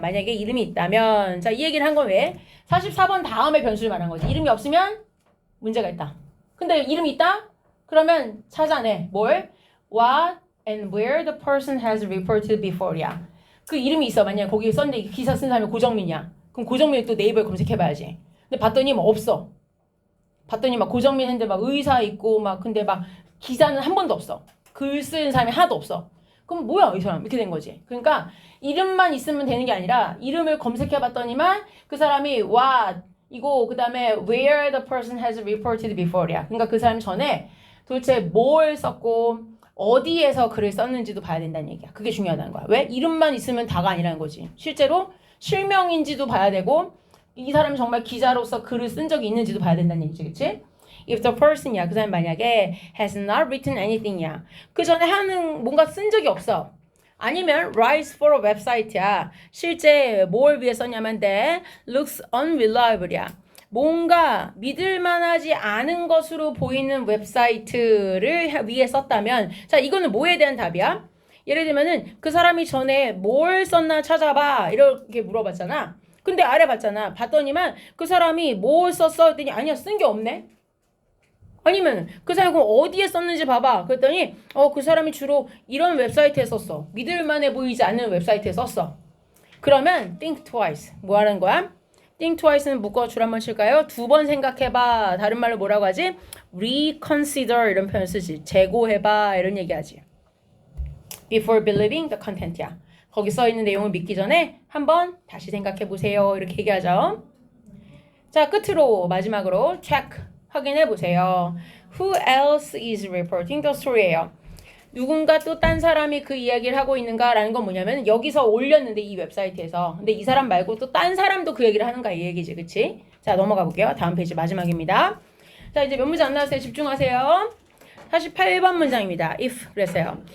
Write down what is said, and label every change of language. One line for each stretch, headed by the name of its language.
Korean: 만약에 이름이 있다면 자, 이 얘기를 한 건 왜? 44번 다음에 변수를 말한 거지. 이름이 없으면 문제가 있다. 근데 이름이 있다? 그러면 찾아내. 뭘?
English: What and where the person has reported before야.
Korean: 그 이름이 있어. 만약에 거기에 썼는데 기사 쓴 사람이 고정민이야. 그럼 고정민을 또 네이버에 검색해봐야지. 근데 봤더니 뭐 없어. 봤더니 막 고정민 했는데 막 의사 있고 막 근데 막 기사는 한 번도 없어. 글 쓰는 사람이 하나도 없어. 그럼 뭐야 이 사람 이렇게 된 거지. 그러니까 이름만 있으면 되는 게 아니라 이름을 검색해봤더니만 그 사람이 what 이거 그 다음에
English: where the person has reported before
Korean: 야. 그러니까 그 사람 전에 도대체 뭘 썼고 어디에서 글을 썼는지도 봐야 된다는 얘기야. 그게 중요하다는 거야. 왜? 이름만 있으면 다가 아니라는 거지. 실제로 실명인지도 봐야 되고 이 사람이 정말 기자로서 글을 쓴 적이 있는지도 봐야 된다는 얘기지. 그치?
English: If the person이야.
Korean: 그 사람이 만약에
English: has not written anything
Korean: 이야. 그 전에 하는 뭔가 쓴 적이 없어.
English: 아니면 writes for a website야.
Korean: 실제 뭘 위해 썼냐면
English: that looks unreliable
Korean: 이야. 뭔가 믿을만하지 않은 것으로 보이는 웹사이트를 위해 썼다면 자 이거는 뭐에 대한 답이야? 예를 들면은 그 사람이 전에 뭘 썼나 찾아봐 이렇게 물어봤잖아. 근데 아래 봤잖아. 봤더니만 그 사람이 뭘 썼어? 했더니 아니야 쓴 게 없네. 아니면 그 사람이 그럼 어디에 썼는지 봐봐. 그랬더니 그 사람이 주로 이런 웹사이트에 썼어. 믿을만해 보이지 않는 웹사이트에 썼어.
English: 그러면 think twice.
Korean: 뭐 하는 거야? think twice는 묶어 줄 한번 칠까요? 두 번 생각해봐. 다른 말로 뭐라고 하지? reconsider 이런 표현 쓰지. 재고해봐 이런 얘기하지.
English: before believing the content이야.
Korean: 거기 써 있는 내용을 믿기 전에 한번 다시 생각해 보세요. 이렇게 얘기하죠. 자, 끝으로 마지막으로 check 확인해 보세요.
English: Who else is reporting the story예요.
Korean: 누군가 또 딴 사람이 그 이야기를 하고 있는가라는 건 뭐냐면 여기서 올렸는데 이 웹사이트에서 근데 이 사람 말고 또 딴 사람도 그 얘기를 하는가 이 얘기지. 그치? 자, 넘어가 볼게요. 다음 페이지 마지막입니다. 자, 이제 몇 문제 안 나왔어요. 집중하세요. 48번 문장입니다. if 그랬어요.